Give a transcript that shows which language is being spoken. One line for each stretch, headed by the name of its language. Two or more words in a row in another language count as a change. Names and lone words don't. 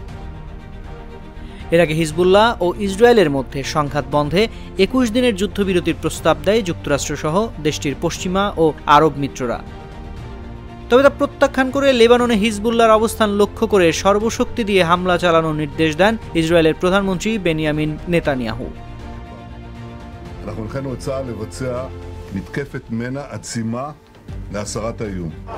Bangla: এর আগে হিজবুল্লাহ ও ইসরায়েলের মধ্যে সংঘাত বন্ধে 21 দিনের যুদ্ধবিরতির প্রস্তাব দেয় যুক্তরাষ্ট্রসহ দেশটির পশ্চিমা ও আরব মিত্ররা। তবে তা প্রত্যাখ্যান করে লেবাননে হিজবুল্লাহর অবস্থান লক্ষ্য করে সর্বশক্তি দিয়ে হামলা চালানোর নির্দেশ দেন ইসরায়েলের প্রধানমন্ত্রী বেনিয়ামিন নেতানিয়াহু।
Hebrew: אנחנו הנחינו את צה"ל לבצע מתקפת מנע עצימה להסרת האיום.